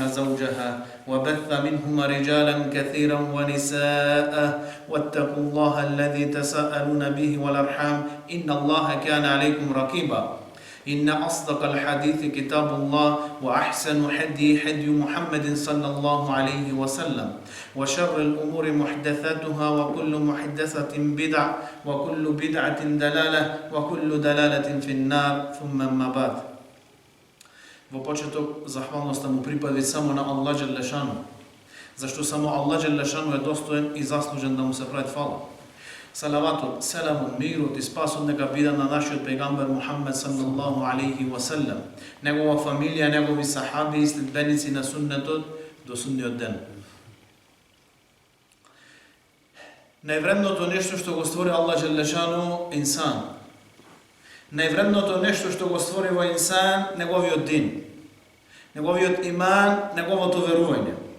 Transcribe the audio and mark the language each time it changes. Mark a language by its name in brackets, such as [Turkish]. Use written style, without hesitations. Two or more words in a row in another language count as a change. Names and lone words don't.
[Arabic] زوجها وبث منهما رجالا كثيرا ونساء واتقوا الله الذي تساءلون به والأرحام إن الله كان عليكم رقيبا إن أصدق الحديث كتاب الله وأحسن حدي محمد صلى الله عليه وسلم وشر الأمور محدثاتها وكل محدثة بدع وكل بدعة دلالة وكل دلالة في النار ثم ما بعد. [Macedonian] Во почеток захвалноста му припади само на [Arabic] الله جل شأنه, [Macedonian] зашто само [Arabic] الله جل شأنه [Macedonian] е достоен и заслужен да му се прави фала. Салаватот, селамот, мирот и спасот нека биде на нашиот пегамбер Мухаммед [Arabic] صلى الله عليه وسلم, [Macedonian] негова фамилија, негови сахаби и следбеници на суннетот до судниот ден. Највредното нешто што го створи [Arabic] الله جل شأنه [Macedonian] инсан. Највредното нешто што го створи во инсан неговиот дин, неговиот иман, неговото верување.